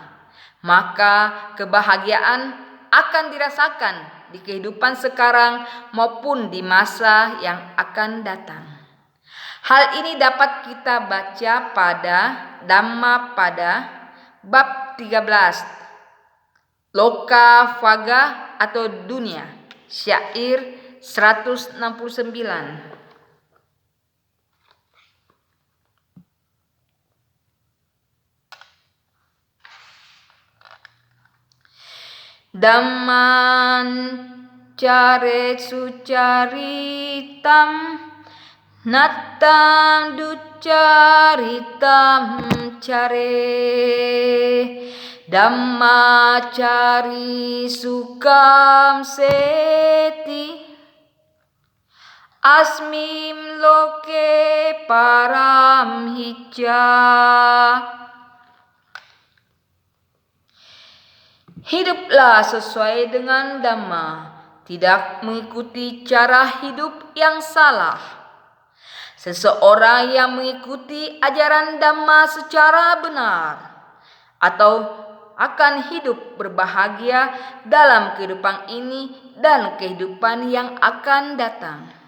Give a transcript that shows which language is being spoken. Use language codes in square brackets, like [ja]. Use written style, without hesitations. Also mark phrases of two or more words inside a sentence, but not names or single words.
[id] Maka kebahagiaan akan dirasakan di kehidupan sekarang maupun di masa yang akan datang. Hal ini dapat kita baca pada Dhammapada bab 13, Loka Vaga atau dunia, syair 169. [pi] Dhamman care sucaritam nattam duccaritam care Dhammacari sukam seti asmim loke param hicca. [id] Hiduplah sesuai dengan Dhamma, tidak mengikuti cara hidup yang salah. Seseorang yang mengikuti ajaran Dhamma secara benar atau akan hidup berbahagia dalam kehidupan ini dan kehidupan yang akan datang.